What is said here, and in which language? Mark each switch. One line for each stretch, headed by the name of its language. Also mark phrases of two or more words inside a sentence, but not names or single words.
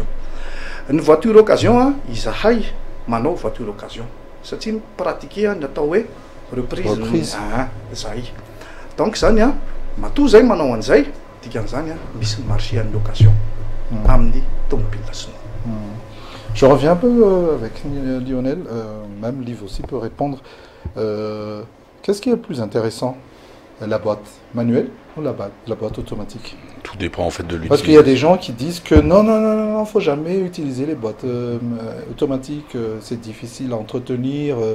Malagasy: Ny
French: voiture occasion
Malagasy: izahay manao
French: voiture occasion
Malagasy: satria ny pratiquer ny atao hoe reprise zay. Donc zany matoa zay manao an'izay dikan'izany misy ny marché amin'ny occasion amin'ny tomobile sy
French: Je reviens un peu avec Lionel, même Liv aussi peut répondre. Qu'est-ce qui est le plus intéressant? La boîte manuelle ou la boîte automatique? Tout dépend en fait de l'utilisation. Parce qu'il y a des gens qui disent que non, faut jamais utiliser les boîtes automatiques, c'est difficile à entretenir.